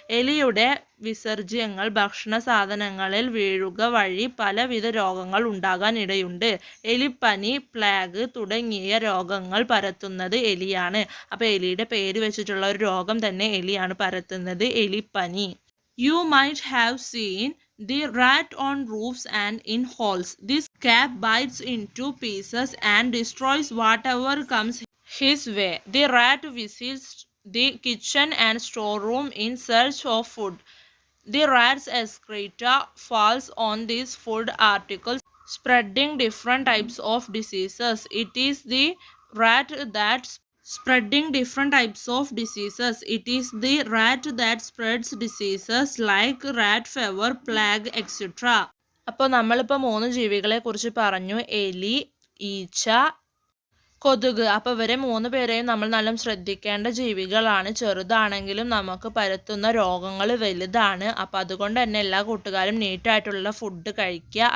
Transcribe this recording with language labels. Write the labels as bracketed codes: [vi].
[ml] എലിയുടെ വിസർജ്യങ്ങൾ ഭക്ഷണ സാധനങ്ങളിൽ വീഴുക വഴി പലവിധ രോഗങ്ങൾ ഉണ്ടാകാൻ ഇടയുണ്ട്. എലിപ്പനി, പ്ലേഗ് തുടങ്ങിയ രോഗങ്ങൾ പരത്തുന്നത് എലിയാണ്. അപ്പോൾ എലിയുടെ പേര് വെച്ചിട്ടുള്ള ഒരു രോഗം തന്നെ എലിയാണ് പരത്തുന്നത്, എലിപ്പനി. [en] You might have seen the rat on roofs and in halls. This cat bites into pieces and destroys whatever comes his way. The rat visits the kitchen and storeroom in search of food. The rat's excreta falls on these food articles, spreading different types of diseases. It is the rat that spreading different types of diseases. It is the rat that spreads diseases like rat fever, plague, etc. [ml] അപ്പോൾ നമ്മളിപ്പോൾ 3 ജീവികളെ കുറിച്ച് പറഞ്ഞു. എലി, ഈച്ച, കൊതുക്. അപ്പോൾ ഇവരെ 3 പേരെയും നമ്മൾ നല്ല ശ്രദ്ധിക്കേണ്ട ജീവികളാണ്. ചെറുതാണെങ്കിലും നമുക്ക് പരത്തുന്ന രോഗങ്ങൾ വലുതാണ്. അപ്പോൾ അതുകൊണ്ട് തന്നെ എല്ലാ കൂട്ടുകാരും നീറ്റായിട്ടുള്ള ഫുഡ് കഴിക്കുക.